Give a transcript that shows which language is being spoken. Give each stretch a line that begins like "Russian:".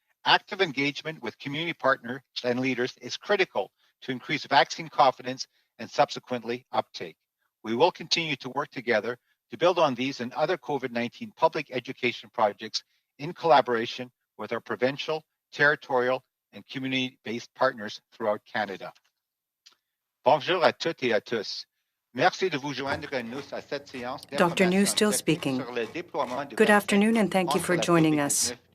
English: Active engagement with community partners and leaders is critical to increase vaccine confidence and subsequently uptake. We will continue to work together to build on these and other COVID-19 public education projects in collaboration with our provincial, territorial, and community-based partners throughout Canada.
French: Bonjour à toutes et à tous. Merci de vous joindre à nous à cette séance.
English: Dr. Njoo still speaking. Good afternoon and thank you for joining us.